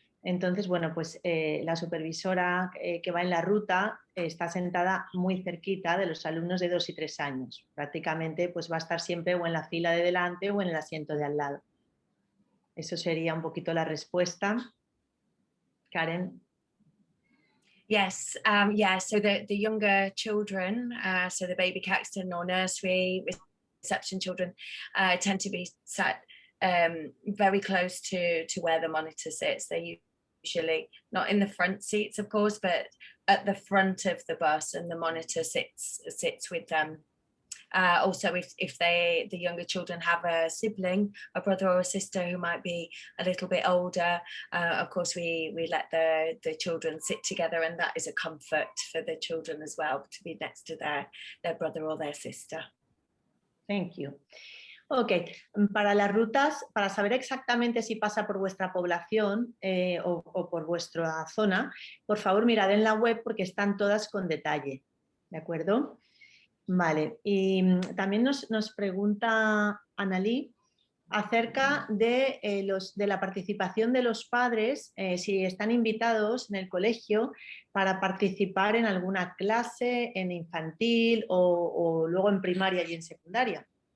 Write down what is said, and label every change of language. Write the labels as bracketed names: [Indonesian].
[Spanish] Entonces, bueno, pues la supervisora que va en la ruta está sentada muy cerquita de los alumnos de 2 y 3 años. Prácticamente pues va a estar siempre o en la fila de delante o en el asiento de al lado. Eso sería un poquito la respuesta. Karen. [English] Yes, so the younger children, so the baby Caxton or nursery reception children tend to be sat very close to where the monitor sits. They're usually not in the front seats, of course, but at the front of the bus, and the monitor sits with them. Also, if the younger children have a sibling, a brother or a sister who might be a little bit older, of course we let the children sit together, and that is a comfort for the children as well, to be next to their brother or their sister. Thank you. [Spanish] Ok, para las rutas, para saber exactamente si pasa por vuestra población o por vuestra zona, por favor mirad en la web porque están todas con detalle, ¿de acuerdo? Vale, y también nos pregunta Annalí acerca de la participación de los padres, si están invitados en el colegio para participar en alguna clase, en infantil o luego en primaria y en secundaria.